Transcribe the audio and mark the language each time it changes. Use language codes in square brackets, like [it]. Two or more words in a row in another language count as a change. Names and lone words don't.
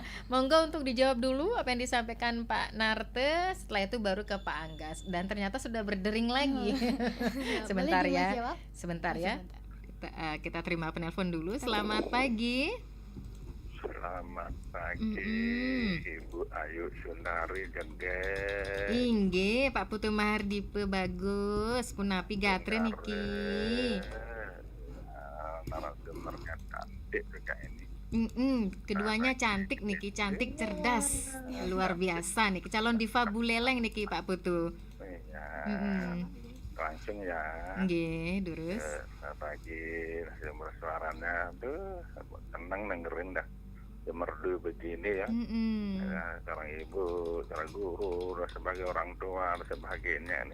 [id] Monggo untuk dijawab dulu apa yang disampaikan Pak Narte, setelah itu baru ke Pak Anggas, dan ternyata sudah berdering lagi. Sebentar ya. Sebentar ya. Kita terima penelpon dulu. Selamat pagi. Selamat pagi, Ibu Ayu Sundari Jengge. Inggih, Pak Putu Mahardipe bagus. [ban] Punapi gatre niki. [id] Narasumbernya cantik juga ini. Keduanya cantik niki, cantik cerdas, luar biasa niki. Calon diva buleleng niki Pak Putu. Iya. Langsung ya. Nggih, terus. Pagi, sumber suaranya tuh seneng dengerin dah. Merdu begini ya, seorang ibu, seorang guru, sebagai orang tua, dan sebagainya nih.